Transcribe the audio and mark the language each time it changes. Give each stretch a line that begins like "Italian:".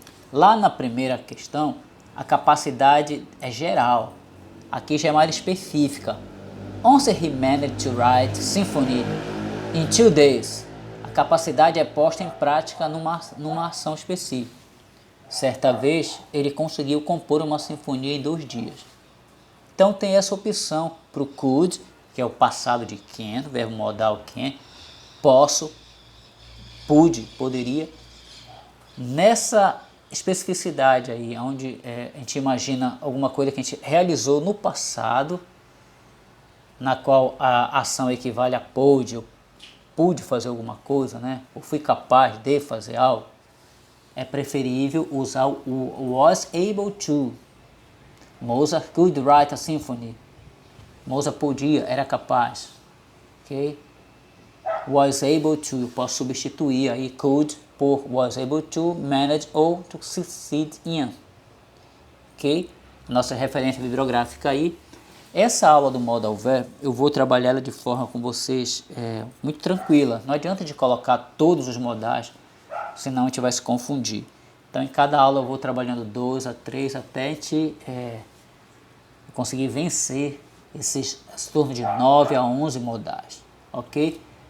Portuguese: Lá na primeira questão, a capacidade é geral. Aqui já é mais específica.
English: Once he managed to write symphony in 2 days.
Portuguese: A capacidade é posta em prática numa ação específica. Certa vez, ele conseguiu compor uma sinfonia em 2 dias. Então tem essa opção para o could, que é o passado de can, verbo modal can, posso, pude, poderia. Nessa especificidade aí, onde a gente imagina alguma coisa que a gente realizou no passado, na qual a ação equivale a pôde, eu pude fazer alguma coisa, né? Ou fui capaz de fazer algo, é preferível usar o was able to.
English: Mozart could write a symphony.
Portuguese: Mozart podia, era capaz. Ok? Was able to, eu posso substituir aí could por was able to, manage ou to succeed in. Ok? Nossa referência bibliográfica aí. Essa aula do modal verb, eu vou trabalhar ela de forma com vocês muito tranquila. Não adianta de colocar todos os modais, senão a gente vai se confundir. Então, em cada aula eu vou trabalhando 2 a 3 até a gente conseguir vencer esses torno de 9 a 11 modais, ok?